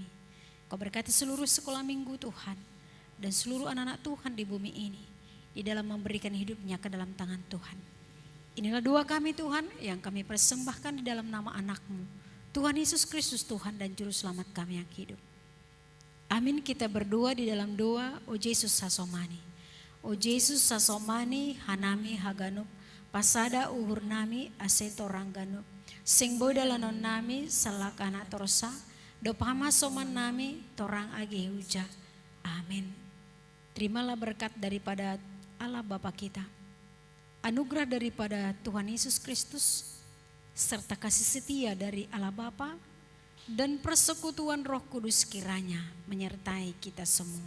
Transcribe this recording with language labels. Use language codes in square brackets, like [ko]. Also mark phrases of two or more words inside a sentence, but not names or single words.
[id] Engkau berkati seluruh sekolah minggu Tuhan, dan seluruh anak-anak Tuhan di bumi ini, di dalam memberikan hidupnya ke dalam tangan Tuhan. Inilah doa kami Tuhan, yang kami persembahkan di dalam nama anak-Mu, Tuhan Yesus Kristus, Tuhan dan Juru Selamat kami yang hidup. Amin. Kita berdoa di dalam doa, O Yesus Sasomani. [bts] O Yesus Sasomani hanami haganup, pasada uhur nami aseto rangganup, sing boy dalanon nami salakana torsa, dopama soman nami torang age huja. [id] Amin. Terimalah berkat daripada Allah Bapa kita, anugerah daripada Tuhan Yesus Kristus, serta kasih setia dari Allah Bapa dan persekutuan Roh Kudus kiranya menyertai kita semua.